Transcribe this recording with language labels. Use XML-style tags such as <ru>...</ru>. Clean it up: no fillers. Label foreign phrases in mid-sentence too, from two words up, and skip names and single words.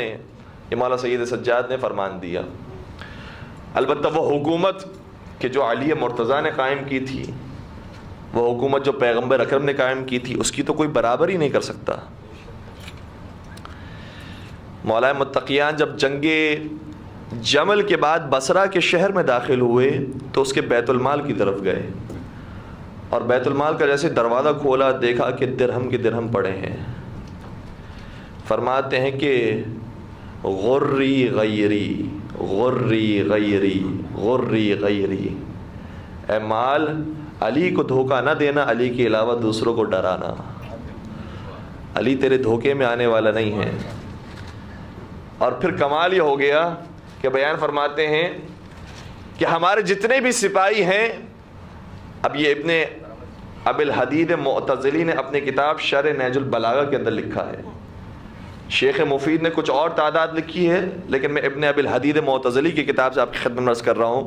<ur>یہ مولا سید سجاد نے فرمان دیا. البتہ وہ حکومت کہ جو علی مرتضیٰ نے قائم کی تھی، وہ حکومت جو پیغمبر اکرم نے قائم کی تھی، اس کی تو کوئی برابری نہیں کر سکتا. مولا متقیان جب جنگ جمل کے بعد بصرہ کے شہر میں داخل ہوئے تو اس کے بیت المال کی طرف گئے، اور بیت المال کا جیسے دروازہ کھولا دیکھا کہ درہم کے درہم پڑے ہیں۔ فرماتے ہیں کہ</ur> <ar>غری غیری غری غیری غری غیری،</ar> <ur>اے مال علی کو دھوکہ نہ دینا، علی کے علاوہ دوسروں کو ڈرانا، علی تیرے دھوکے میں آنے والا نہیں ہے۔ اور پھر کمال یہ ہو گیا کہ بیان فرماتے ہیں کہ ہمارے جتنے بھی سپاہی ہیں، اب یہ ابن ابی الحدید معتزلی نے اپنی کتاب شرح نہج البلاغہ کے اندر لکھا ہے، شیخ مفید نے کچھ اور تعداد لکھی ہے، لیکن میں ابن ابی الحدید معتزلی کی کتاب سے آپ کی خدمت میں عرض کر رہا ہوں۔</ur>